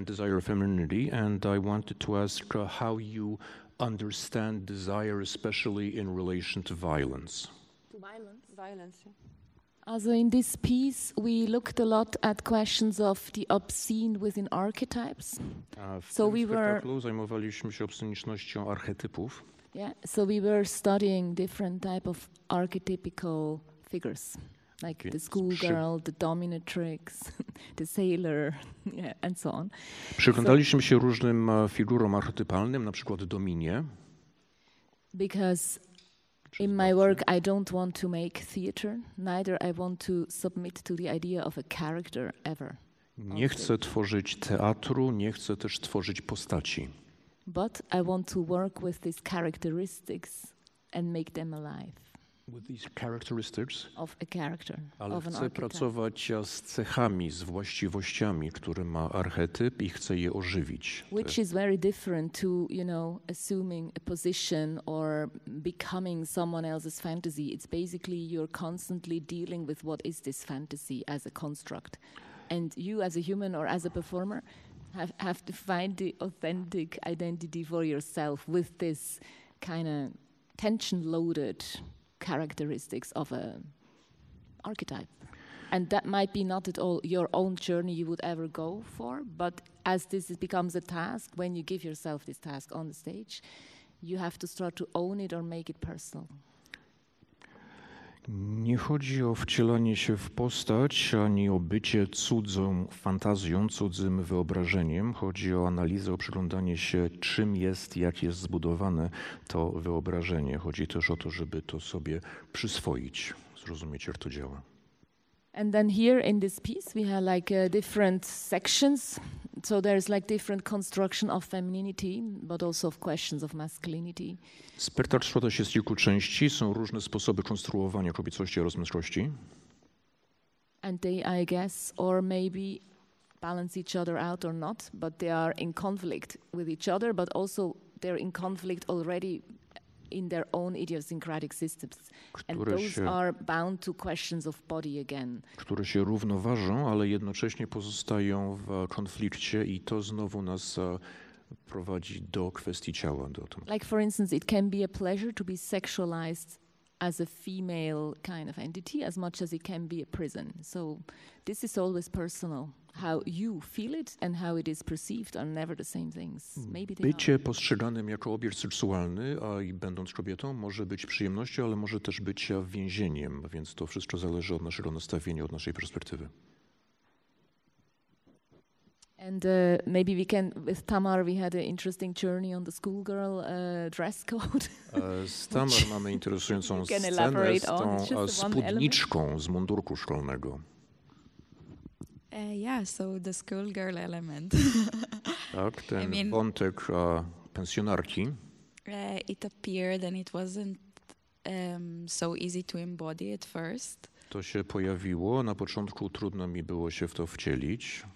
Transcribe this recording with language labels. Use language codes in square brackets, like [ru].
[en] And desire of femininity, and I wanted to ask how you understand desire, especially in relation to violence. To violence. Also in this piece, we looked a lot at questions of the obscene within archetypes. [pl] W tym spektaklu zajmowaliśmy się obscenicznością archetypów. [en] Yeah, so we were studying different type of archetypical figures, like the schoolgirl, the dominatrix, the sailor, yeah, and so on. [pl] Przyglądaliśmy się różnym figurom archetypalnym, na przykład dominie. [en] Because in my work, I don't want to make theater, neither I want to submit to the idea of a character ever. [pl] Nie chcę tworzyć teatru, nie chcę też tworzyć postaci. [en] But I want to work with these characteristics and make them alive. With these characteristics? Of a character, [pl] Ale [en] of an [pl] chcę [en] archetype. [pl] pracować z cechami, z właściwościami, które ma archetyp i chcę je ożywić. [en] Which is very different to, you know, assuming a position or becoming someone else's fantasy. It's basically you're constantly dealing with what is this fantasy as a construct. And you as a human or as a performer have to find the authentic identity for yourself with this kind of tension-loaded characteristics of an archetype. And that might be not at all your own journey you would ever go for, but as this becomes a task, when you give yourself this task on the stage, you have to start to own it or make it personal. [pl] Nie chodzi o wcielanie się w postać, ani o bycie cudzą fantazją, cudzym wyobrażeniem. Chodzi o analizę, o przyglądanie się, czym jest, jak jest zbudowane to wyobrażenie. Chodzi też o to, żeby to sobie przyswoić, zrozumieć, jak to działa. [en] And then here in this piece we have like different sections. So there's like different construction of femininity, but also of questions of masculinity. [pl] Spektakl składa się z kilku części. Są różne sposoby konstruowania kobiecości oraz męskości. [en] And they, I guess, or maybe balance each other out or not, but they are in conflict with each other, but also they're in conflict already in their own idiosyncratic systems. And those are bound to questions of body again. [pl] Które się równoważą, ale jednocześnie pozostają w konflikcie i to znowu nas prowadzi do kwestii ciała. [en] Like for instance, it can be a pleasure to be sexualized as a female kind of entity as much as it can be a prison. So this is always personal. How you feel it and how it is perceived are never the same things. Maybe they [pl] Bycie postrzeganym jako obiekt seksualny, a i będąc kobietą, może być przyjemnością, ale może też być więzieniem, więc to wszystko zależy od naszego nastawienia, od naszej perspektywy. [en] And maybe we can, with Tamar, we had an interesting journey on the schoolgirl dress code. [pl] Z Tamar mamy interesującą scenę z tą spódniczką z mundurku szkolnego. [en] Yeah, so the schoolgirl element. [pl] Tak, ten wątek pensjonarki. [en] It appeared and it wasn't so easy to embody at first. [pl] To się pojawiło. Na początku trudno mi było się w to wcielić.